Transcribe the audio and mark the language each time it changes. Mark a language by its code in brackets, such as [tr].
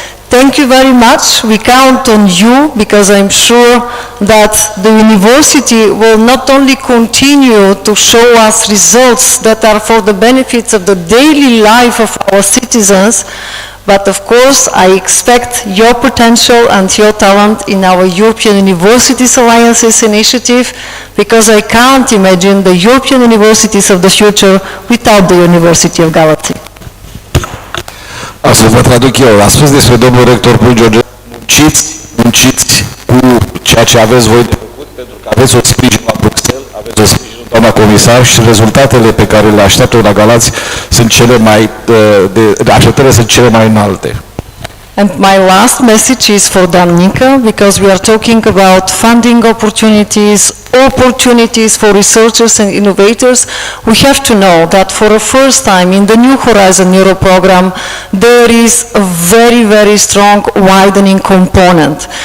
[en] Thank you very much. We count on you because I'm sure that the university will not only continue to show us results that are for the benefits of the daily life of our citizens, but of course I expect your potential and your talent in our European Universities Alliances initiative, because I can't imagine the European universities of the future without the University of Galați. [ro] Să vă traduc eu. A spus despre domnul rector UDJG, munciți cu ceea ce aveți voi de făcut, pentru că aveți o sprijin la Bruxelles, aveți o sprijin doamna comisar și rezultatele pe care le așteaptă la Galați sunt cele mai, așteptările sunt cele mai înalte. [en] And my last message is for Danica, because we are talking about funding opportunities, opportunities for researchers and innovators. We have to know that for the first time in the new Horizont Europa program, there is a very, very strong widening component.